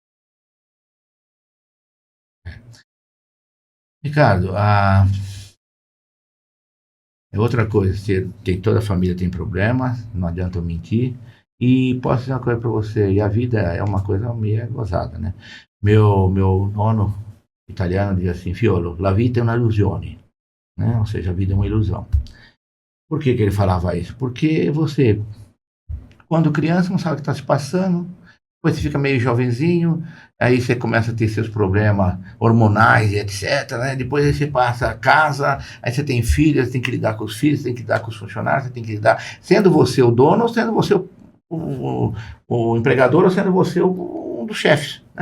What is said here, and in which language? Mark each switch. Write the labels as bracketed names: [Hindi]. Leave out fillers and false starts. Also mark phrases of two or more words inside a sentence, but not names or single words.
[Portuguese] Ricardo, é outra coisa, toda a família tem problemas, não adianta eu mentir, e posso dizer uma coisa para você, e a vida é uma coisa meio gozada, né? Meu nono italiano diz assim, [Italian] Fiolo, la vita è una illusione, [Portuguese] né? Ou seja, a vida é uma ilusão. Por que ele falava isso? Porque você, quando criança, não sabe o que está se passando, depois você fica meio jovenzinho, aí você começa a ter seus problemas hormonais e etc, né? Depois aí você passa a casa, aí você tem filhos, você tem que lidar com os filhos, você tem que lidar com os funcionários, você tem que lidar, sendo você o dono ou sendo você o empregador ou sendo você um dos chefes, né?